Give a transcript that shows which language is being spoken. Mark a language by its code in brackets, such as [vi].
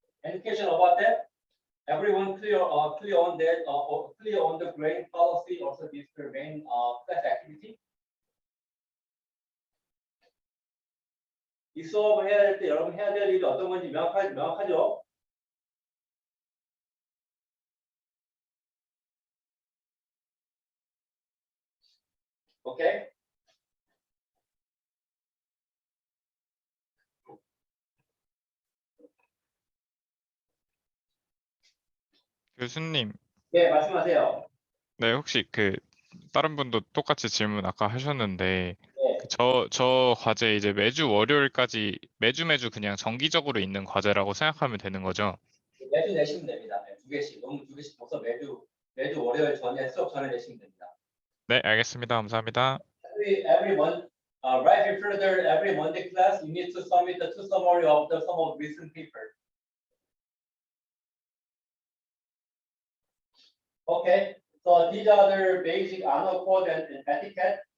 [en] Any question about that? Everyone clear on that? Clear on the grading policy, also their main class activity. [ko] 이 수업을 해야 될 때 여러분 해야 될 일이 어떤 건지 명확하죠? 오케이? 교수님, 네, 말씀하세요. 네, 혹시 다른 분도 똑같이 질문 아까 하셨는데, 네. 저 과제 이제 매주 월요일까지 매주 그냥 정기적으로 있는 과제라고 생각하면 되는 거죠? 매주 내시면 됩니다. 네, 2개씩, 너무 2개씩 벌써 매주 월요일 전에 수업 전에 내시면 됩니다. 네, 알겠습니다. 감사합니다. [en] Every month, right before every Monday class, you need to submit the two summary of some of recent papers. Okay, so these are the basic honor code and etiquette.